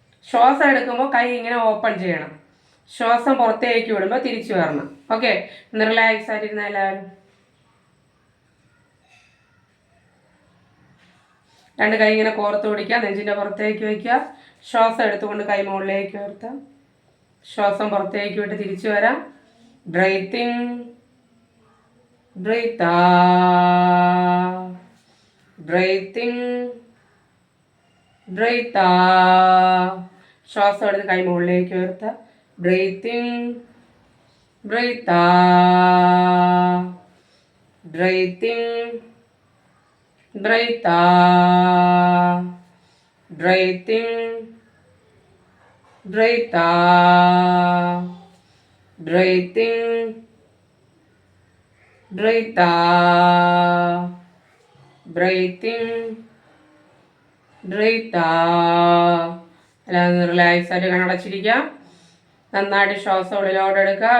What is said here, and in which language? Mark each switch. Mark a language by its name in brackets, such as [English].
[Malayalam] ശ്വാസം എടുക്കുമ്പോൾ കൈ ഇങ്ങനെ ഓപ്പൺ ചെയ്യണം. ശ്വാസം പുറത്തേക്ക് വിടുമ്പോൾ തിരിച്ചു വരണം. ഓക്കെ, ഒന്ന് റിലാക്സ് ആയിട്ടിരുന്ന എല്ലാവരും. രണ്ട് കൈ ഇങ്ങനെ കോർത്ത് പിടിക്കുക. നെഞ്ചിൻ്റെ പുറത്തേക്ക് വയ്ക്കുക. ശ്വാസം എടുത്തുകൊണ്ട് കൈ മുകളിലേക്ക് ഉയർത്താം. ശ്വാസം പുറത്തേക്ക് വിട്ട് തിരിച്ചു വരാം. [English] Breathing, breathe out, breathing, breathe out. [Malayalam] ശ്വാസം എടുത്ത് കൈ മുകളിലേക്ക് ഉയർത്തുക. [English] Breathing, breathe out, breathing, breathe out, breathing, breathe out, breathing, breathe out, breathing, breathe out. [Malayalam] എല്ലാവരും റിലാക്സ് ആയിട്ട് കണ്ണടച്ചിരിക്കുക. നന്നായിട്ട് ശ്വാസം ഉള്ളിലോട്ട് എടുക്കുക.